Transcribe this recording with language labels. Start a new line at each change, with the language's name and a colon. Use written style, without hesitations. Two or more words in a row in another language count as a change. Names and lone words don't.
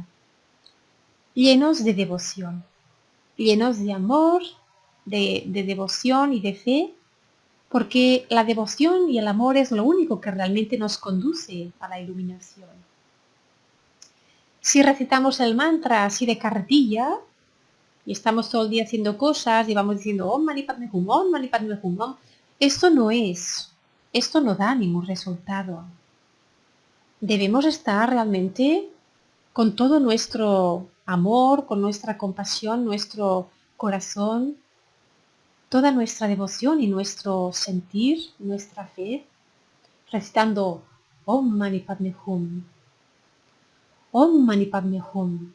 Spanish: Llenos de devoción, llenos de amor, de devoción y de fe, porque la devoción y el amor es lo único que realmente nos conduce a la iluminación. Si recitamos el mantra así de carretilla, y estamos todo el día haciendo cosas y vamos diciendo
Sanskrit: ॐ मणि पद्मे हूँ, ॐ मणि पद्मे हूँ, ॐ,
Spanish: esto no da ningún resultado. Debemos estar realmente con todo nuestro amor, con nuestra compasión, nuestro corazón, toda nuestra devoción y nuestro sentir, nuestra fe, recitando
Sanskrit: ॐ मणि पद्मे हूँ, ॐ मणि पद्मे हूँ.